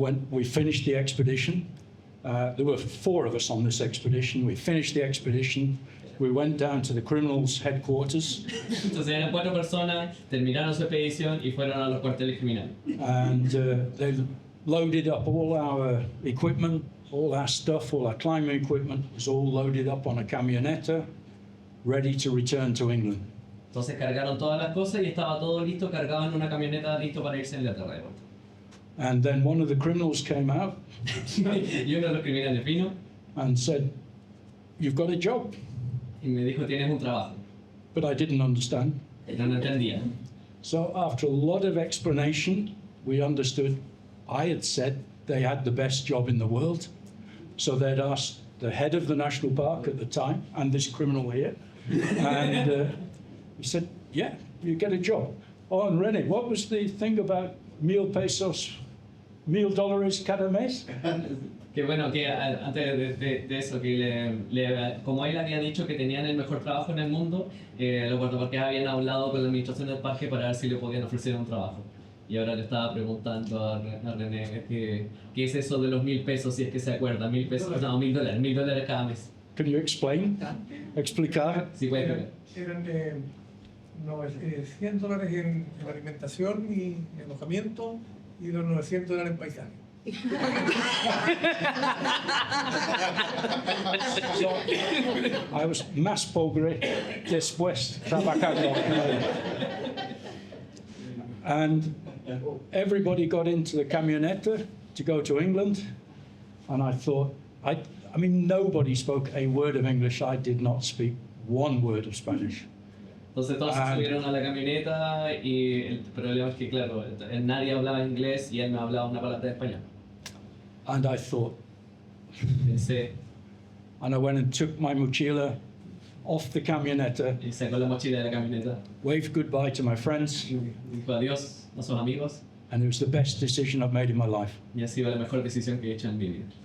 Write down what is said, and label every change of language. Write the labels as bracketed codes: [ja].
[en] we finished the expedition. There were 4 of us on this expedition. We finished the expedition. We went down to the criminals' headquarters, [es] Entonces eran 4 personas, terminaron su expedición y fueron a los cuarteles criminales. [en] and they loaded up all our equipment, all our stuff, all our climbing equipment was all loaded up on a camioneta, ready to return to England. [es] Entonces cargaron todas las cosas y estaba todo listo, cargado en una camioneta, listo para irse a Inglaterra de vuelta. [en] And then one of the criminals came out [es] Y uno de los criminales vino [en] and said, "You've got a job." [es] y me dijo, tienes un trabajo. [en] But I didn't understand. [es] Pero no entendía. [en] So after a lot of explanation, we understood I had said they had the best job in the world. So they'd asked the head of the national park at the time and this criminal here. And he said, yeah, you get a job. Oh, and René, what was the thing about $1,000 $1,000 [es] cada mes? Que bueno, que antes de eso, que como él había dicho que tenían el mejor trabajo en el mundo, los guardaparques habían hablado con la administración del parque para ver si le podían ofrecer un trabajo. Y ahora le estaba preguntando a René qué es eso de los 1,000 pesos, si es que se acuerda. 1,000 pesos, no, $1,000, $1,000 cada mes. [en] Can you explain? Explicar? [es] Si puede ver. Eran $100 en alimentación y alojamiento y los $900 en paisaje. [en] I was [es] más pobre después trabajando. [en] And everybody got into the camioneta to go to England. And I thought, I mean, nobody spoke a word of English. I did not speak one word of Spanish. [es] Entonces todos se subieron a la camioneta y el problema es que, claro, nadie hablaba inglés y él no hablaba una palabra de español. [en] And I thought, [es] Pensé, [en] and I went and took my mochila off the camioneta, [es] y sacó la mochila de la camioneta, [en] waved goodbye to my friends, [es] y dijo adiós a sus amigos, [en] and it was the best decision I've made in my life. [es] y ha sido la mejor decisión que he hecho en mi vida.